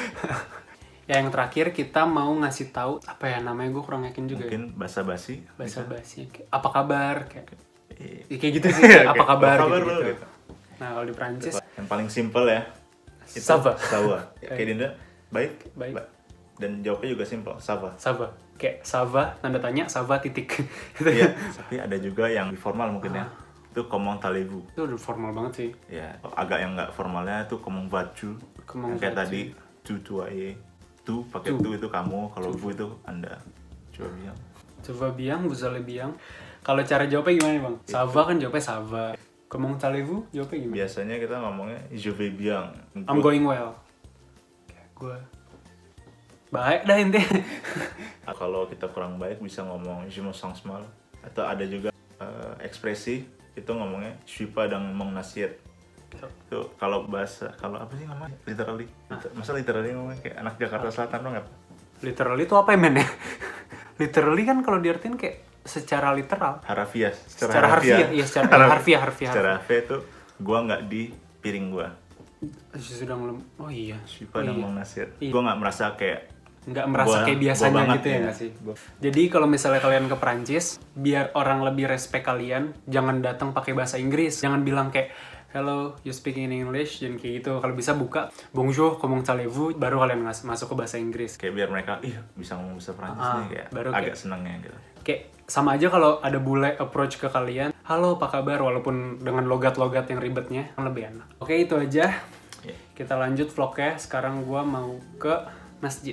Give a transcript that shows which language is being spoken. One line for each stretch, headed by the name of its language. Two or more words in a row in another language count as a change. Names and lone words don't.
Indonesian: Ya, yang terakhir kita mau ngasih tahu apa ya namanya, gue kurang yakin juga ya. Mungkin basa-basi. Bahasa basi. Kayak, apa kabar? Kayak Iya. kayak gitu sih. Kayak, apa Kayak, kabar apa kabar gitu. lu? Gitu. Nah, kalau di Prancis Yang paling simple ya. Itu
French: Ça va.
Indonesian: Kayak di Indo, baik. Baik. Dan jawabnya juga simple,
French: ça va.
Indonesian: Sava, kayak Sava, tanda tanya, Sava titik. Gitu Iya, ya. tapi ada juga yang formal mungkin ya. Itu
French: comment allez-vous.
Indonesian: Itu udah formal banget sih. Ya, agak yang nggak formalnya itu
French: comment vas-tu. Comment
Indonesian: Kayak
French: vas-tu.
Indonesian: tadi tu et tu pakai Tu. tu itu kamu, kalau vous itu anda. Coba bilang.
French: Tu vas bien, vous allez bien.
Indonesian: Kalau cara jawabnya gimana nih bang? Sava kan jawabnya Sava.
French: Comment allez-vous
Indonesian: jawabnya gimana? Biasanya kita ngomongnya
French: je vais bien.
English: I'm going well.
Indonesian: Gue baik dah intinya. Kalau kita kurang baik bisa ngomong
French: je me sens mal.
Indonesian: Atau ada juga ekspresi itu ngomongnya
French: je suis pas dans mon assiette.
Indonesian: Itu kalau apa sih namanya? Literally. Masa literally ngomongnya kayak anak Jakarta Selatan banget. Literally itu apa ya men ya? Literally kan kalau diartin kayak secara literal. Harafiah. Secara harfiah, iya secara harfiah. Secara harfiah itu gua nggak di piring gua. Oh iya.
French: Je suis pas dans mon assiette.
Indonesian: Iya. Gua nggak merasa kayak nggak merasa kayak biasanya banget, gitu ya nggak sih? Jadi kalau misalnya kalian ke Prancis, biar orang lebih respect kalian, jangan datang pakai bahasa Inggris. Jangan bilang kayak
English: hello, you speaking in English,
Indonesian: jangan kayak gitu. Kalau bisa buka
French: bonjour, comment allez-vous,
Indonesian: baru kalian masuk ke bahasa Inggris. Kayak biar mereka bisa ngomong bahasa Prancis nih kayak baru agak kayak- senengnya gitu. Kayak sama aja kalau ada bule approach ke kalian, halo apa kabar, walaupun dengan logat-logat yang ribetnya lebih enak. Oke, itu aja. Yeah. Kita lanjut vlognya. Sekarang gua mau ke masjid.